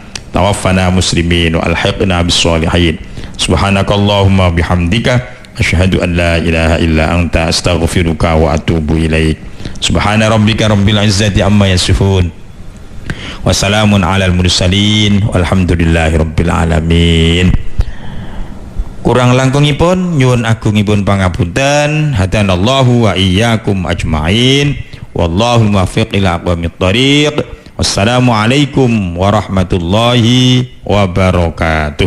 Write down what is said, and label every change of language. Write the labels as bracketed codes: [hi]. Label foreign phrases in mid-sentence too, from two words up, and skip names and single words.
[ar] توفنا مسلمين وألحقنا بالصالحين سبحانك اللهم بحمدك أشهد أن لا إله إلا أنت أستغفرك وأتوب إليك. سبحان ربك رب العزة عما يصفون. وسلام على المرسلين والحمد لله رب العالمين. [jv] Kurang langkungipun nyuwun agungipun pangapunten. [ar] هدانا الله وإياكم أجمعين والله موفق إلى أقوم الطريق. والسلام عليكم ورحمة الله وبركاته.